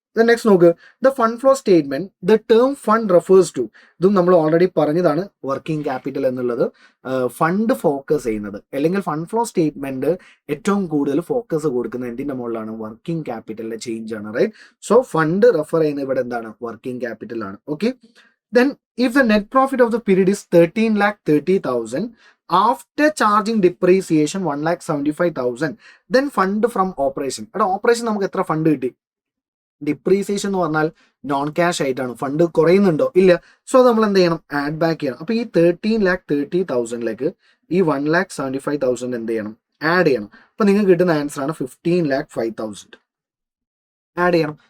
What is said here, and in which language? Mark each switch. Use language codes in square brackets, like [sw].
[ml] Next നോക്ക്, [en] the fund flow statement, the term fund refers to, [ml] ഇതും നമ്മൾ already പറഞ്ഞതാണ് വർക്കിംഗ് ക്യാപിറ്റൽ എന്നുള്ളത്. ഫണ്ട് ഫോക്കസ് ചെയ്യുന്നത് അല്ലെങ്കിൽ ഫണ്ട് ഫ്ലോ സ്റ്റേറ്റ്മെന്റ് ഏറ്റവും കൂടുതൽ ഫോക്കസ് കൊടുക്കുന്നത് എന്തിന്റെ മുകളിലാണ്? വർക്കിംഗ് ക്യാപിറ്റലിന്റെ ചേഞ്ച് ആണ്. റൈറ്റ്, സോ ഫണ്ട് റെഫർ ചെയ്യുന്നത് ഇവിടെ എന്താണ്? വർക്കിംഗ് ക്യാപിറ്റൽ ആണ്. [en] Okay, then if the net profit of the period is 13,30,000 after charging depreciation 1,75,000, then fund from operation. [ml] അവിടെ ഓപ്പറേഷൻ നമുക്ക് എത്ര ഫണ്ട് കിട്ടി? ഡിപ്രീസിയേഷൻ എന്ന് പറഞ്ഞാൽ നോൺ ക്യാഷ് ആയിട്ടാണ്. ഫണ്ട് കുറയുന്നുണ്ടോ? ഇല്ല. സോ അത് നമ്മൾ എന്ത് ചെയ്യണം? ആഡ് ബാക്ക് ചെയ്യണം. അപ്പൊ ഈ 13,30,000 ഈ 1,75,000 എന്ത് ചെയ്യണം? ആഡ് ചെയ്യണം. അപ്പൊ നിങ്ങൾക്ക് കിട്ടുന്ന ആൻസർ ആണ് 15,05,000. ആഡ് ചെയ്യണം.